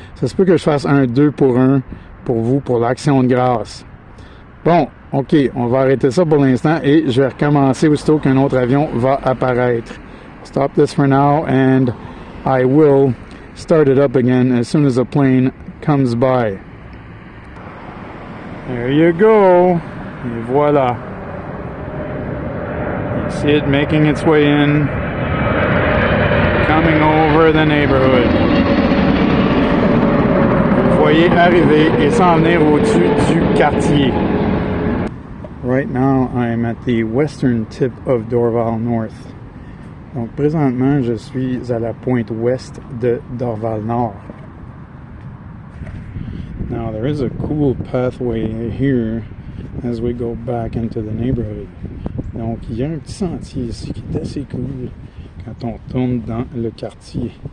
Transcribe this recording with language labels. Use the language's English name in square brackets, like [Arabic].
[French] Ça se peut que je fasse un 2-pour-1 pour vous, pour l'Action de grâce. Bon, OK, on va arrêter ça pour l'instant et je vais recommencer aussitôt qu'un autre avion va apparaître. [English] Stop this for now and I will start it up again as soon as a plane comes by. There you go. [French] Et voilà. [English] You see it making its way in, coming over the neighborhood. [French] Vous voyez arriver et s'en venir au-dessus du quartier. [English] Right now, I'm at the western tip of Dorval North. [French] Donc, présentement, je suis à la pointe ouest de Dorval Nord. [English] Now, there is a cool pathway here as we go back into the neighborhood. [French] Donc, il y a un petit sentier ici qui est assez cool quand on tourne dans le quartier.